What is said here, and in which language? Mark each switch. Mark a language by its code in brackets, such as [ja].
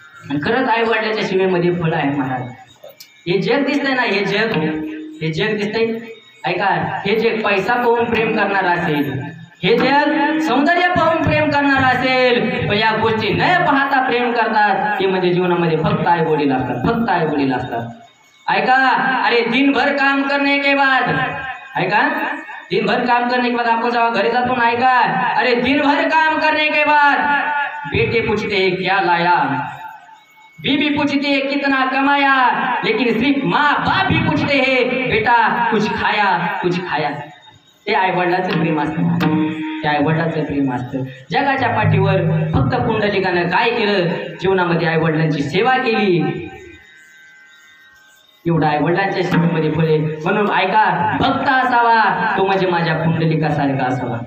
[mr] आणि खरंच आई वडिलांच्या सेवेमध्ये फळ आहे महाराज. हे जग दिसतंय ना, हे जग दिसतंय, ऐका, हे जग पैसा पाहून प्रेम करणार असेल, हे जग सौंदर्य पाहून प्रेम करणार असेल, पण या गोष्टी न पाहता प्रेम करतात, ते म्हणजे जीवनामध्ये फक्त आई वडील असतात, फक्त आई वडील असतात. [hi] ऐका, अरे दिन भर काम करने के बाद, ऐका, दिन भर काम करने के बाद आपको जब घर जातो ना, ऐका, अरे दिन भर काम करने के बाद बेटे पूछते हैं क्या लाया, बीबी पूछती है कितना कमाया, लेकिन सिर्फ माँ बाप भी पूछते हैं बेटा कुछ खाया. [mr] ते आई वडिलांचं प्रेम असतं, ते आई वडिलांचं प्रेम असतं. जगाच्या पाठीवर फक्त पुंडलिकानं काय केलं, जीवनामध्ये आई वडिलांची सेवा केली. एवढा आई वडिलांच्या सेवेमध्ये फळे. म्हणून ऐका, भक्त असावा तो म्हणजे माझ्या पुंडलिकासारखा असावा.